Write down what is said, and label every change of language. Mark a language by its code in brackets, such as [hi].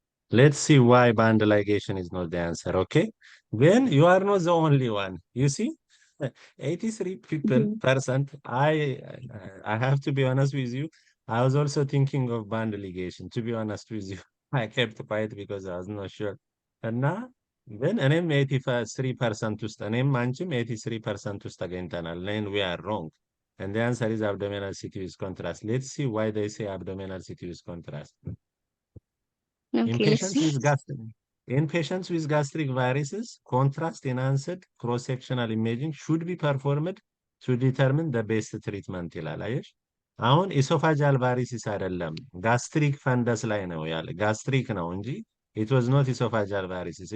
[en] Let's see why band ligation is not the answer, okay? Then you are not the only one. You see, 83% I have to be honest with you. I was also thinking of band ligation, to be honest with you. I kept quiet because I was not sure. And now, then [am] እኔም 83% ውስጥ እኔም አንቺም 83% ውስጥ ተገኝተናል. [en] Then we are wrong. And the answer is abdominal CT with contrast. Let's see why they say abdominal CT with contrast. Okay, In patients with gastric varices, contrast enhanced cross-sectional imaging should be performed to determine the best treatment [am] ይላል። አየሽ አሁን ኢሶፋጃል ቫሪሲስ አይደለም ጋስትሪክ ፈንደስ ላይ ነው ያለ ጋስትሪክ ነው እንጂ [en] it was not esophageal varices.